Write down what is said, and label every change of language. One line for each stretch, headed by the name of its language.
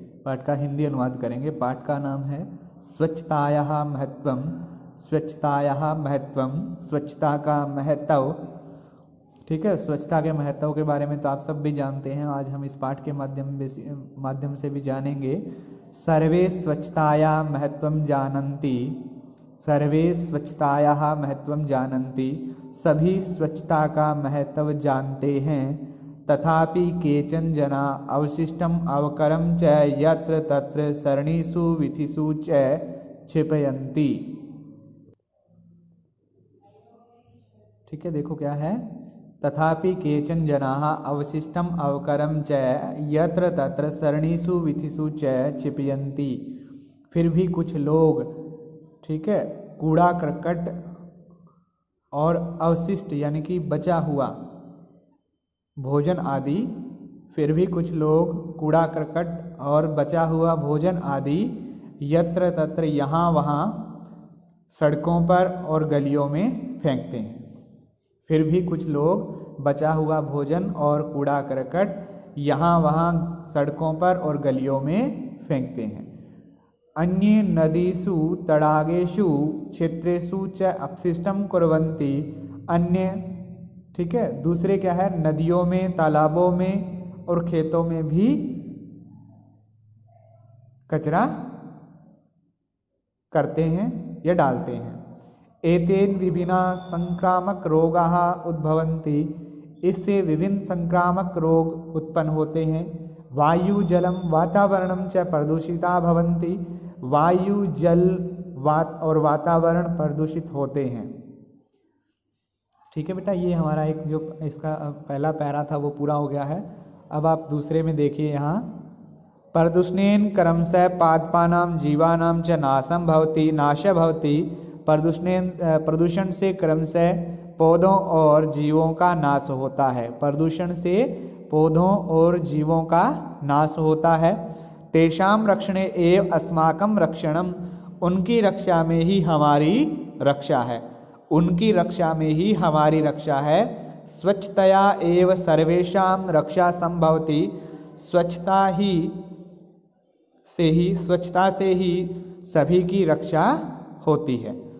Hindi: पाठ का हिंदी अनुवाद करेंगे। पाठ का नाम है स्वच्छतायाः महत्वम। स्वच्छतायाः महत्वम, स्वच्छता का महत्व, ठीक है। स्वच्छता के महत्व के बारे में तो आप सब भी जानते हैं। आज हम इस पाठ के माध्यम से भी जानेंगे।
Sanskrit: सर्वे स्वच्छतायाः महत्वं जानन्ति। सर्वे स्वच्छतायाः महत्वं जानन्ति।
Hindi: सभी स्वच्छता का महत्व जानते हैं।
Sanskrit: तथापि केचन जना अवशिष्टम अवकरम च यत्र तत्र सरणीषु विधिषु च क्षिपयन्ति।
Hindi: ठीक है, देखो क्या है।
Sanskrit: तथापि केचन जनाः अवशिष्टम अवकरम च यत्र तत्र सरणीषु विधिषु च क्षिपयन्ति।
Hindi: फिर भी कुछ लोग, ठीक है, कूड़ा करकट और अवशिष्ट यानी कि बचा हुआ भोजन आदि, फिर भी कुछ लोग कूड़ा करकट और बचा हुआ भोजन आदि
Sanskrit: यत्र तत्र
Hindi: यहाँ वहाँ सड़कों पर और गलियों में फेंकते हैं। फिर भी कुछ लोग बचा हुआ भोजन और कूड़ा करकट यहाँ वहाँ सड़कों पर और गलियों में फेंकते हैं।
Sanskrit: अन्ये नदीषु तडागेषु क्षेत्रेषु च अपशिष्टं कुर्वन्ति।
Hindi: अन्य, ठीक है, दूसरे क्या है, नदियों में, तालाबों में और खेतों में भी कचरा करते हैं या डालते हैं।
Sanskrit: एतेन विभिन्न संक्रामक रोगाः उद्भवन्ति।
Hindi: इससे विभिन्न संक्रामक रोग उत्पन्न होते हैं।
Sanskrit: वायु जलम वातावरणम च प्रदूषिता भवन्ति।
Hindi: वायु जल और वातावरण प्रदूषित होते हैं। ठीक है बेटा, ये हमारा एक जो इसका पहला पैरा था वो पूरा हो गया है। अब आप दूसरे में देखिए यहाँ,
Sanskrit: प्रदूषणेन क्रमशः पादपानां जीवानां च नाशं भवति नाशः भवति।
Hindi: प्रदूषण से क्रमशः पौधों और जीवों का नाश होता है। प्रदूषण से पौधों और जीवों का नाश होता है।
Sanskrit: तेषां रक्षणे एव अस्माकं रक्षणम।
Hindi: उनकी रक्षा में ही हमारी रक्षा है। उनकी रक्षा में ही हमारी रक्षा है।
Sanskrit: स्वच्छतया एव सर्वेषां रक्षा संभवति।
Hindi: स्वच्छता से ही सभी की रक्षा होती है।